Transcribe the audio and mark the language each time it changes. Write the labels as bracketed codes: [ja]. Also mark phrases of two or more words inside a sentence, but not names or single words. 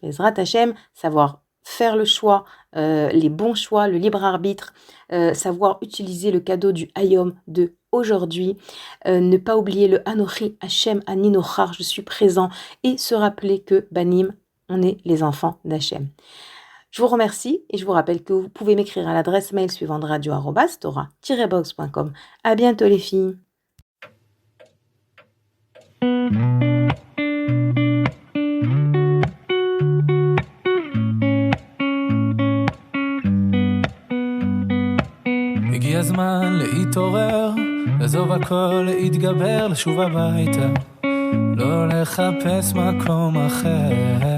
[he] בעזרת השם, [fr] savoir faire le choix, les bons choix, le libre arbitre, savoir utiliser le cadeau du Hayom de aujourd'hui, ne pas oublier le [he] אנכי השם אני נוכר, [fr] je suis présent, et se rappeler que Banim, on est les enfants d'Hachem. Je vous remercie et je vous rappelle que vous pouvez m'écrire à l'adresse mail suivante radio@torah-box.com. À bientôt les filles. [he] הגיע הזמן להתעורר, לעזוב הכל, להתגבר, לשוב הביתה, לא לחפש מקום אחר.